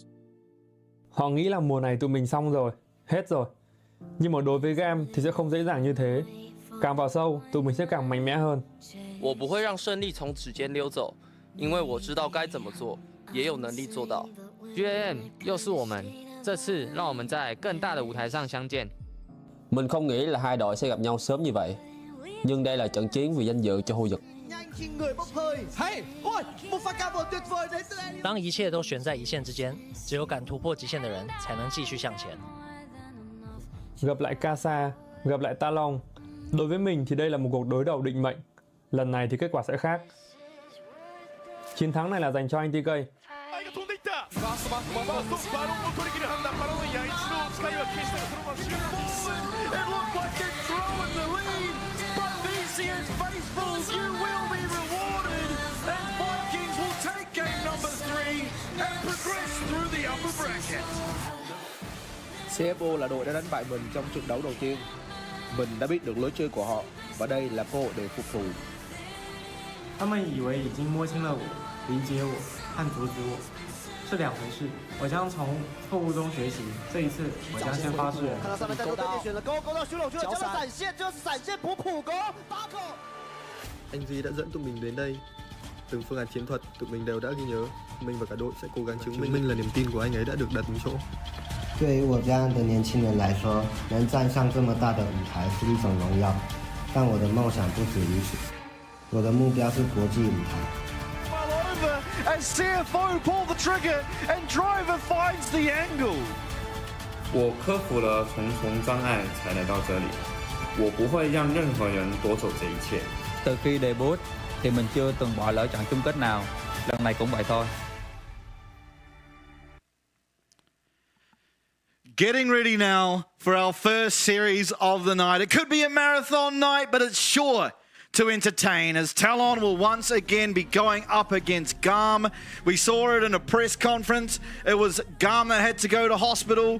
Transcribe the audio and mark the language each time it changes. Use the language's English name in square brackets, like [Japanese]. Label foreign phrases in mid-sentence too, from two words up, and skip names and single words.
[Vietnamese] Họ nghĩ là mùa này tụi mình xong rồi, hết rồi. Nhưng mà đối với GAM thì sẽ không dễ dàng như thế. Càng vào sâu, tụi mình sẽ càng mạnh mẽ hơn. [Chinese] 我不会让胜利从指尖溜走，因为我知道该怎么做，也有能力做到。GAM 又是我们，这次让我们在更大的舞台上相见。 [Vietnamese] Mình không nghĩ là hai đội sẽ gặp nhau sớm như vậy. Nhưng đây là trận chiến vì danh dự cho khu vực. [Chinese] 当一切都悬在一线之间，只有敢突破极限的人才能继续向前。 [Vietnamese] Gặp lại Casa, gặp lại TALON. Đối với mình thì đây là một cuộc đối đầu định mệnh. Lần này thì kết quả sẽ khác. Chiến thắng này là dành cho anh TK. [English] You will be rewarded, and Vikings will take game number 3 and progress through the upper bracket. [Vietnamese] CFO là đội đã đánh bại mình trong trận đấu đầu tiên. Mình đã biết được lối chơi của họ và đây là cơ hội để phục thù. [Chinese] 他们以为已经摸清了我，理解我和阻止我，是两回事。我将从错误中学习，这一次我将先发制人。看到上面在做对面选了勾到徐龙，徐龙将要闪现，就是闪现补普勾，8 [Vietnamese] Anh Duy đã dẫn tụi mình đến đây. Từng phương án chiến thuật tụi mình đều đã ghi nhớ. Mình và cả đội sẽ cố gắng chứng minh là niềm tin của anh ấy đã được đặt đúng chỗ. [Chinese] 对于我这样的年轻人来说，能站上这么大的舞台是一种荣耀，但我的梦想不止于此，我的目标是国际舞台。 [English] As CFO pull the trigger and driver finds the angle. [Chinese] 我克服了重重障碍才来到这里，我不会让任何人夺走这一切。 [Vietnamese] Từ khi debut thì mình chưa từng bỏ lỡ trận chung kết nào, lần này cũng vậy thôi. [English] Getting ready now for our first series of the night. It could be a marathon night, but it's sure to entertain as TALON will once again be going up against GAM. We saw it in a press conference. It was GAM that had to go to hospital.